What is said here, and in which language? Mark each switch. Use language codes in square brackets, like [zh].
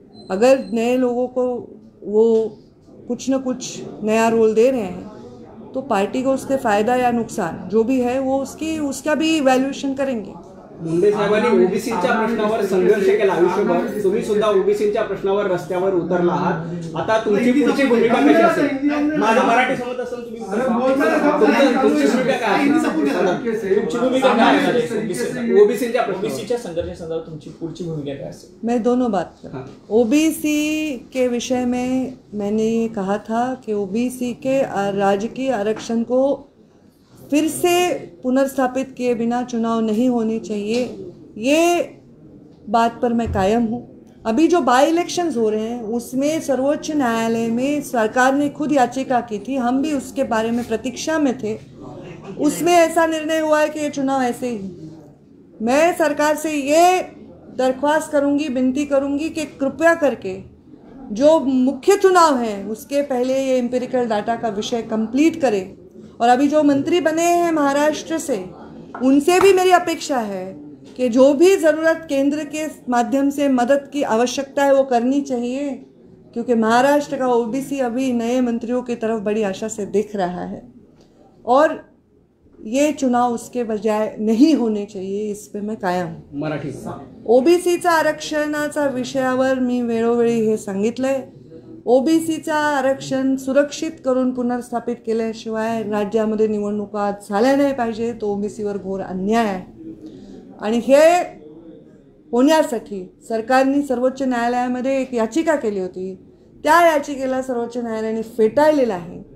[hi] अगर नए लोगों को वो कुछ न कुछ नया रोल दे रहे हैं तो पार्टी को उसके फ़ायदा या नुकसान जो भी है वो उसका भी इवॅल्युएशन करेंगे। [mr] मुंडे साहेबांनी ओबीसीच्या प्रश्नावर संघर्ष केला आयुष्यभर, तुम्ही सुद्धा ओबीसीच्या प्रश्नावर रस्त्यावर उतरला आहात। आता तुमची पुढची भूमिका कशी असेल? माझं मराठी समजत असेल तुम्ही तुमची भूमिका काय असेल? तुमची भूमिका काय असेल ओबीसीच्या संघर्षासंदर्भात तुमची पुढची भूमिका काय असेल? [hi] मैं दोनों बात कर, ओबीसी के विषय में मैंने ये कहा था कि ओबीसी के राजकीय आरक्षण को फिर से पुनर्स्थापित किए बिना चुनाव नहीं होने चाहिए, ये बात पर मैं कायम हूँ। अभी जो बाई इलेक्शंस हो रहे हैं उसमें सर्वोच्च न्यायालय में सरकार ने खुद याचिका की थी, हम भी उसके बारे में प्रतीक्षा में थे। उसमें ऐसा निर्णय हुआ है कि ये चुनाव ऐसे ही। मैं सरकार से ये दरख्वास्त करूँगी, विनती करूँगी कि कृपया करके जो मुख्य चुनाव है उसके पहले ये एम्पिरिकल डाटा का विषय कंप्लीट करे। और अभी जो मंत्री बने हैं महाराष्ट्र से, उनसे भी मेरी अपेक्षा है कि जो भी ज़रूरत केंद्र के माध्यम से मदद की आवश्यकता है वो करनी चाहिए, क्योंकि महाराष्ट्र का ओबीसी अभी नए मंत्रियों की तरफ बड़ी आशा से देख रहा है और ये चुनाव उसके बजाय नहीं होने चाहिए, इस पे मैं कायम हूँ। [mr] मराठी ओबीसीचा आरक्षणाचा विषयावर मी वेळोवेळी हे सांगितलंय। ओबीसीचा आरक्षण सुरक्षित करून पुनर्स्थापित केल्याशिवाय राज्यामध्ये निवडणुका झाल्या नाही पाहिजे, तो ओबीसीवर घोर अन्याय आहे। आणि हे होण्यासाठी सरकारने सर्वोच्च न्यायालयामध्ये एक याचिका केली होती, त्या याचिकेला सर्वोच्च न्यायालयाने फेटाळलेलं आहे।